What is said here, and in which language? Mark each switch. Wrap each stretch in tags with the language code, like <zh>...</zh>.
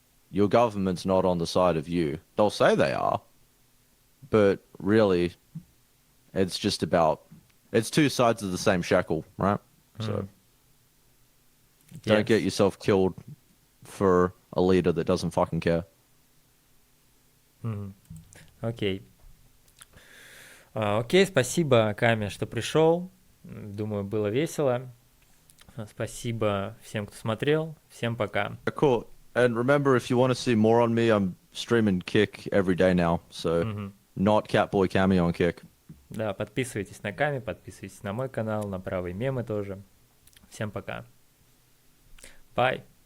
<en>Your government's not on the side of you. They'll say they are, but really, it's just about it's two sides of the same shekel, right? So don't get Yes. yourself killed for a leader that doesn't fucking care.</en> <ru>Мгм. Окей. Окей, спасибо, Каме, что пришел. Думаю, было весело. Спасибо всем, кто смотрел. Всем пока.</ru> <en>Cool. And remember, if you want to see more on me, I'm streaming Kick every day now. So</en> <ru>Мгм.</ru> <en>not Catboy Cameo on Kick.</en> <ru>Да, подписывайтесь на Ками, подписывайтесь на мой канал, на правые мемы тоже. Всем пока.</ru> <en>Bye.</en>